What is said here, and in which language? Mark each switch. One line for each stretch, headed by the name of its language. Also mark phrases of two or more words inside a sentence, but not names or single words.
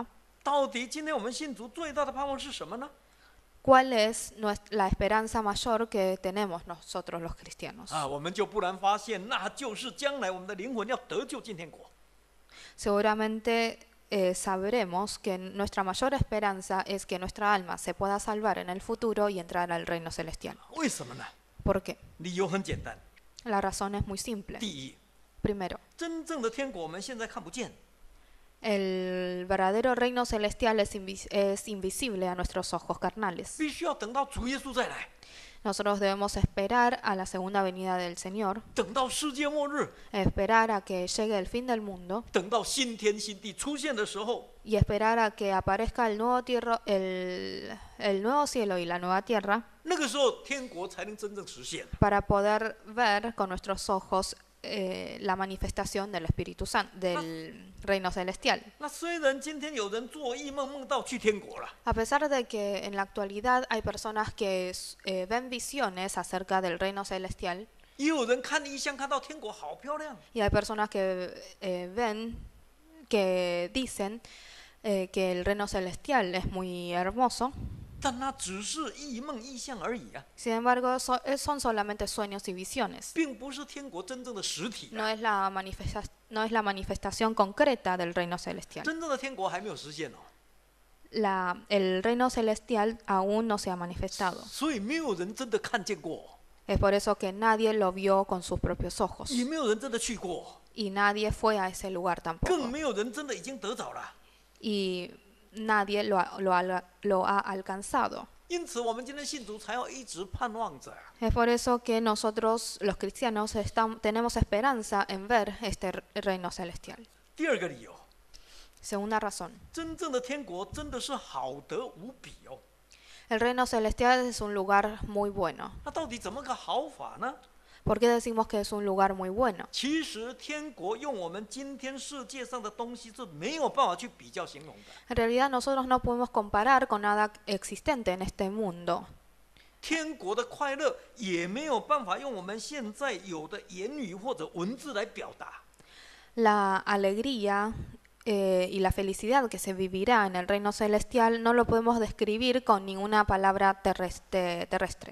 Chinese: 到底今天我们信主最大的盼望是什么呢？
Spanish: ¿cuál es la esperanza mayor que tenemos nosotros los cristianos?
Chinese: 我们就不难发现，那就是将来我们的灵魂要得救进天国。
Spanish: Seguramente sabremos que nuestra mayor esperanza es que nuestra alma se pueda salvar en el futuro y entrar al reino celestial.
Chinese: 为什么呢？
Spanish: ¿Por qué?
Chinese: 理由很简单。
Spanish: La razón es muy simple.
Chinese: 第一，
Spanish: Primero,
Chinese: 真正的天国我们现在看不见，
Spanish: el verdadero reino celestial es invisible a nuestros ojos carnales.
Chinese: 必须要等到主耶稣再来，
Spanish: Nosotros debemos esperar a la segunda venida del Señor,
Chinese: 等到世界末日，
Spanish: esperar a que llegue el fin del mundo
Chinese: 等到新天新地出现的时候，
Spanish: y esperar a que aparezca el nuevo cielo y la nueva tierra
Chinese: 那个时候天国才能真正实现。
Spanish: para poder ver con nuestros ojos la manifestación del Espíritu Santo, del reino celestial.
Chinese: 那虽然今天有人做异梦梦到去天国了，
Spanish: A pesar de que en la actualidad hay personas que ven visiones acerca del reino celestial
Chinese: 也有人看异象看到天国好漂亮，
Spanish: y hay personas que dicen que el reino celestial es muy hermoso,
Chinese: 但那只是异梦异象而已啊，
Spanish: sin embargo son solamente sueños y visiones.
Chinese: 并不是天国真正的实体、
Spanish: No es la manifestación concreta del reino celestial.
Chinese: 真正的天国还没有实现哦，
Spanish: El reino celestial aún no se ha manifestado.
Chinese: 所以没有人真的看见过，
Spanish: Es por eso que nadie lo vio con sus propios ojos
Chinese: 也没有人真的去过，
Spanish: y nadie fue a ese lugar
Chinese: 更
Spanish: tampoco.
Chinese: 没有人真的已经得着了。
Spanish: Y nadie lo ha alcanzado.
Chinese: 因此，我们今天信主才要一直盼望着。
Spanish: Es por eso que nosotros, los cristianos, tenemos esperanza en ver este reino celestial.
Chinese: 第二个理由，
Spanish: Segunda razón,
Chinese: 真正的天国真的是好得无比哦。
Spanish: el reino celestial es un lugar muy bueno.
Chinese: 那到底怎么个好法呢？
Spanish: ¿Por qué decimos que es un lugar muy bueno?
Chinese: 其实，天国用我们今天世界上的东西是没有办法去比较形容的。
Spanish: En realidad nosotros no podemos comparar con nada existente en este mundo.
Chinese: 天国的快乐也没有办法用我们现在有的言语或者文字来表达。
Spanish: La alegría y la felicidad que se vivirá en el reino celestial no lo podemos describir con ninguna palabra terrestre.